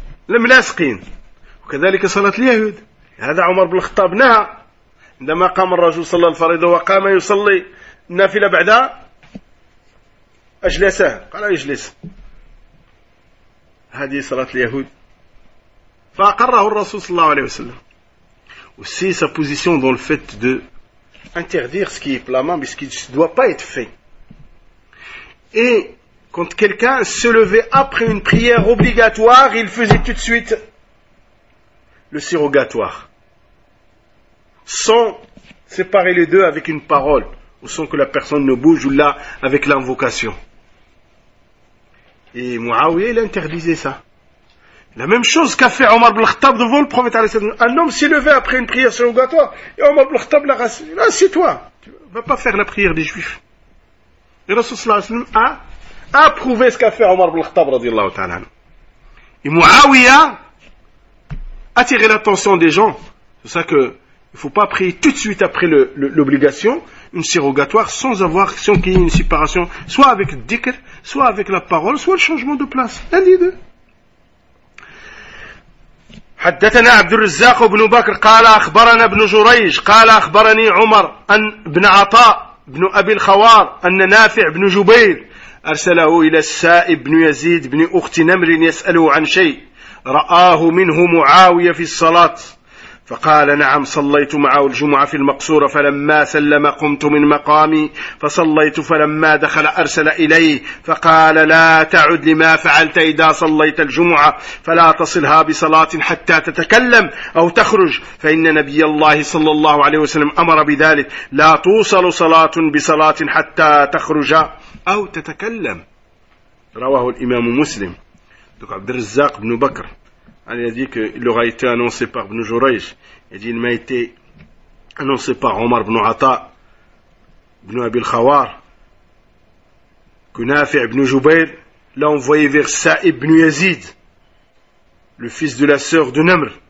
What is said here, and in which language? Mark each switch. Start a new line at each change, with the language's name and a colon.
Arabic: الملاصقين وكذلك صلاة اليهود هذا عمر بن الخطاب نهى عندما قام الرجل صلى الفريضة وقام يصلي النافلة بعد أجلسه قال يجلس هذه صلاة اليهود فأقره الرسول صلى الله عليه وسلم
French: aussi sa position dans le fait de interdire ce qui est blâmable, ce qui ne doit pas être fait. Et quand quelqu'un se levait après une prière obligatoire, il faisait tout de suite le surrogatoire. Sans séparer les deux avec une parole, ou sans que la personne ne bouge, ou là, avec l'invocation. Et Mouawiyah, il interdisait ça. La même chose qu'a fait Omar ibn Khattab devant le prophète. Un homme s'est levé après une prière surrogatoire, et Omar ibn Khattab l'a rassuré. Assieds-toi, tu ne vas pas faire la prière des juifs. Et Rasoul sallallahu alayhi wa sallam a approuvé ce qu'a fait Omar ibn Khattab, radiyallahu ta'ala. Et Mouawiyah attirait l'attention des gens. C'est ça que il faut pas prier tout de suite après l'obligation, une surrogatoire, sans qu'il y ait une séparation, soit avec le dhikr, soit avec la parole, soit le changement de place. L'un des deux.
Arabic: حدثنا عبد الرزاق بن بكر قال أخبرنا ابن جريج قال أخبرني عمر أن ابن عطاء بن أبي الخوار أن نافع بن جبير أرسله إلى السائب بن يزيد بن أخت نمر يسأله عن شيء رآه منه معاوية في الصلاة فقال نعم صليت معه الجمعة في المقصورة فلما سلم قمت من مقامي فصليت فلما دخل أرسل إليه فقال لا تعد لما فعلت إذا صليت الجمعة فلا تصلها بصلاة حتى تتكلم أو تخرج فإن نبي الله صلى الله عليه وسلم أمر بذلك لا توصل صلاة بصلاة حتى تخرج أو تتكلم رواه الإمام مسلم عبد الرزاق بن بكر.
French: Il a dit qu'il aura été annoncé par Ibn Jurayj. Il dit qu'il m'a été annoncé par Omar ibn Atta, ibn Abi al-Khawar, que Nafi' ibn Jubayr l'a envoyé vers Sa'ib ibn Yazid, le fils de la sœur de Namr.